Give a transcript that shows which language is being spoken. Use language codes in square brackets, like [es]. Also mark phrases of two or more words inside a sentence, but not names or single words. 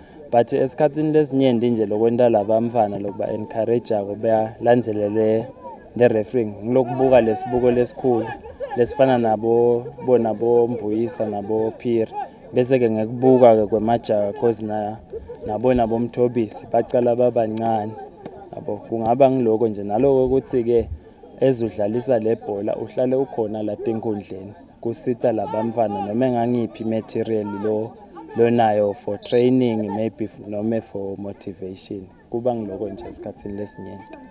[ss] But esikhathini lesinyenti nje lokwenta labamfana lokuba-encourage-ako bayalandzelele le refereeing ngilokubuka lesibuko lesikhulu lesifana nabo Mbuyisa nabo Phiri, bese-ke ngekubuka-ke kwemajaha cause nabo Mthobisi bacala babancane yabo. Kungaba ngiloko nje naloko ukuthi-ke ezudlalisa le bhola uhlale ukhona la tinkundleni kusita labamfana noma engangiphi material lonayo [en] for training maybe [ss] noma [en] for motivation. [ss] Kuba ngiloko nje esikhathini lesinyenti.